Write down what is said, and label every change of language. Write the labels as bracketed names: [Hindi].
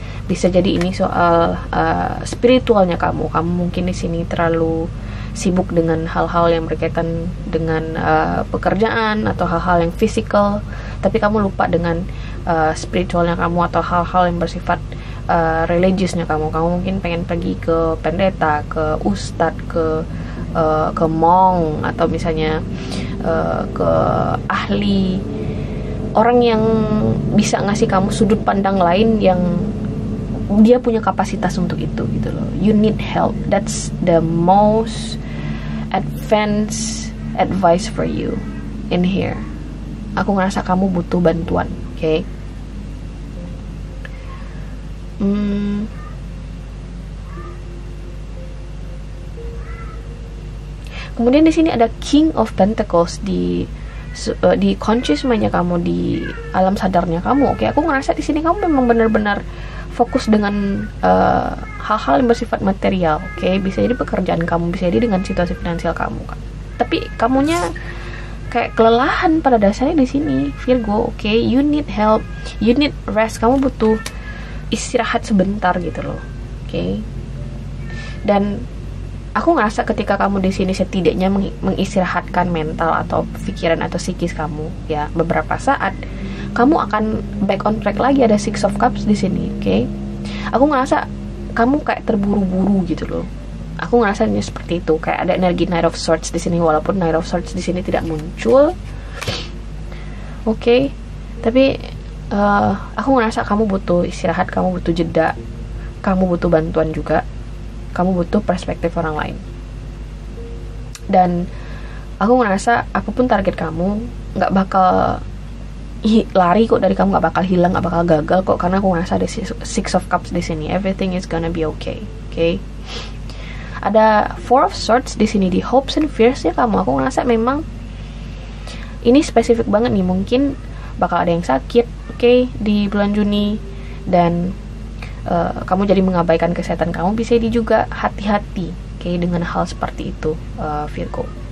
[Indonesian] Bisa jadi ini soal spiritualnya kamu mungkin di sini terlalu sibuk dengan hal-hal yang berkaitan dengan pekerjaan atau hal-hal yang fisikal, tapi kamu lupa dengan spiritualnya kamu atau hal-hal yang bersifat religiousnya kamu mungkin pengen pergi ke pendeta, ke ustadz, ke monk, atau misalnya ke ahli, orang yang bisa ngasih kamu sudut pandang lain yang dia punya kapasitas untuk itu gitu loh. [English] You need help. That's the most advanced advice for you in here. [Indonesian] Aku ngerasa kamu butuh bantuan, okay? Kemudian di sini ada King of Pentacles di conscious mind-nya kamu, di alam sadarnya kamu. Oke, aku ngerasa di sini kamu memang benar-benar fokus dengan hal-hal yang bersifat material. Oke, bisa jadi pekerjaan kamu, bisa jadi dengan situasi finansial kamu kan. Tapi kamunya kayak kelelahan pada dasarnya di sini, Virgo. [English] Oke, you need help, you need rest. [Indonesian] Kamu butuh istirahat sebentar gitu loh. Oke. Dan aku ngerasa ketika kamu di sini setidaknya mengistirahatkan mental atau pikiran atau psikis kamu ya beberapa saat, kamu akan back on track lagi. Ada Six of Cups di sini, oke? Aku ngerasa kamu kayak terburu-buru gitu loh. Aku ngerasanya seperti itu, kayak ada energi Knight of Swords di sini, walaupun Knight of Swords di sini tidak muncul, oke? Tapi aku ngerasa kamu butuh istirahat, kamu butuh jeda, kamu butuh bantuan juga, kamu butuh perspektif orang lain. Dan aku ngerasa apapun target kamu nggak bakal lari kok dari kamu, nggak bakal hilang, nggak bakal gagal kok, karena aku ngerasa ada Six of Cups di sini. [English] Everything is gonna be okay, okay? [Indonesian] Ada Four of Swords di sini di [English] hopes and fears [Indonesian] ya kamu. Aku ngerasa memang ini spesifik banget nih, mungkin bakal ada yang sakit, okay, di bulan Juni, dan kamu jadi mengabaikan kesehatan kamu. Bisa jadi juga hati-hati, okay, dengan hal seperti itu, Virgo.